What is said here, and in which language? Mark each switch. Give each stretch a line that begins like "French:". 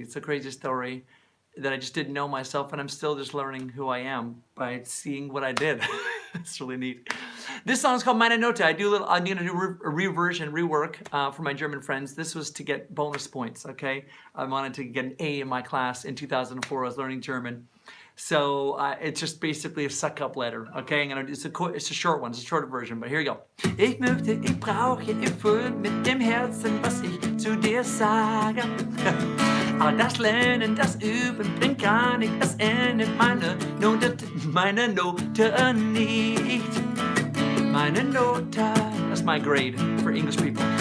English: It's a crazy story that I just didn't know myself. And I'm still just learning who I am by seeing what I did. It's really neat. This song's called Meine Note. I'm going to do a rework for my German friends. This was to get bonus points, okay? I wanted to get an A in my class in 2004. I was learning German. So it's just basically a suck-up letter, okay? It's a short one, it's a shorter version, but here we go.
German: Ich möchte, ich brauche, ich fühle mit dem Herzen, was ich zu dir sage. Aber das Lernen, das Üben bringt gar nicht, es endet meine Note nicht. Meine Note,
English: that's my grade for English people.